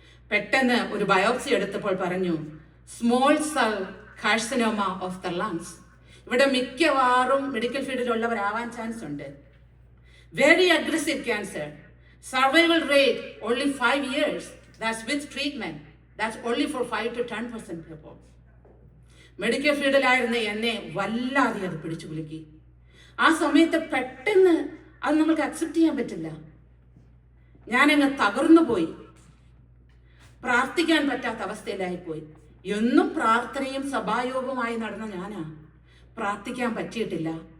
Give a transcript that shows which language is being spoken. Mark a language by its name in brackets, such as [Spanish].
[Malayalam] പെട്ടെന്ന് ഒരു ബയോപ്സി എടുത്തപ്പോൾ പറഞ്ഞു, [English] Small cell carcinoma of the lungs. [Malayalam] ഇവിടെ മിക്കവാറും മെഡിക്കൽ ഫീൽഡിലുള്ളവരാവാൻ ചാൻസ് ഉണ്ട്. [English] Very aggressive cancer. Survival rate only 5 years. That's with treatment. That's only for 5 to 10% people. [Malayalam] Medical ഫീൽഡിലായിരുന്ന എന്നെ വല്ലാതെ അത് പിടിച്ചു കുലുക്കി. ആ സമയത്ത് പെട്ടെന്ന് അത് നമുക്ക് അക്സെപ്റ്റ് ചെയ്യാൻ പറ്റില്ല. ഞാനങ്ങ് തകർന്നു പോയി. പ്രാർത്ഥിക്കാൻ പറ്റാത്ത അവസ്ഥയിലായിപ്പോയി. എന്നും പ്രാർത്ഥനയും സഭായോഗവുമായി നടന്ന ഞാനാ. പ്രാർത്ഥിക്കാൻ പറ്റിയിട്ടില്ല.